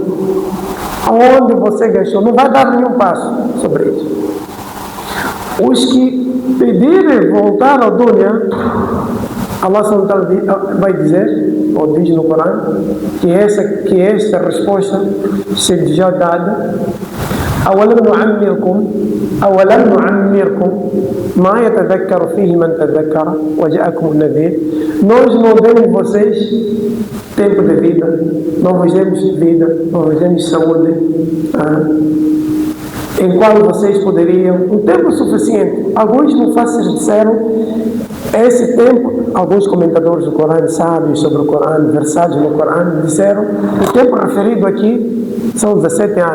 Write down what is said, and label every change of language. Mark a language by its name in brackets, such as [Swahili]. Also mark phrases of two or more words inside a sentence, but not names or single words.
[Portuguese] Onde você gastou? Não vai dar nenhum passo sobre isso. Os que pedirem voltar ao dunya, Allah vai dizer, ou diz no Corão, que esta resposta seja já dada. [Arabic] أولم نعمركم ما يتذكر فيه من تذكر وجاءكم النذير. [Portuguese] Nós não demos vocês tempo de vida, não vos demos vida, não vos demos saúde, em qual vocês poderiam, um tempo suficiente. Alguns mufassirs disseram esse tempo, alguns comentadores do Corão, sábios sobre o Corão, versados no Corão, disseram o tempo referido aqui são 17 anos.